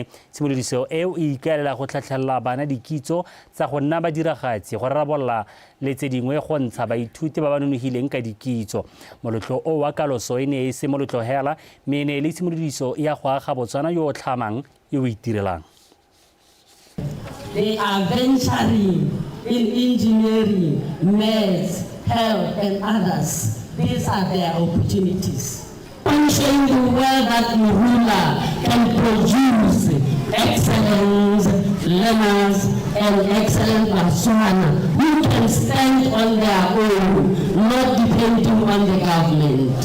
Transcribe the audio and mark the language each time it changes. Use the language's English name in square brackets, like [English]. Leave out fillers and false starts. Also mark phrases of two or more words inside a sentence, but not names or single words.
[Tswana] Simolodiso eo e ikaelela go tlhatlhelela bana dikitso tsa go nna badiragatsi go rarabolla le tse dingwe go ntsha baithuti ba ba nonofileng ka dikitso. Molotlo o wa kaloso e ne e se molotlo hela mme ne le simolodiso ya go aga Botswana yo o tlhamang yo o itirelang. [English] They are venturing in engineering, maths, health and others. These are their opportunities. Showing the world that Morula can produce excellent learners and excellent Botswana who can stand on their own, not depending on the government.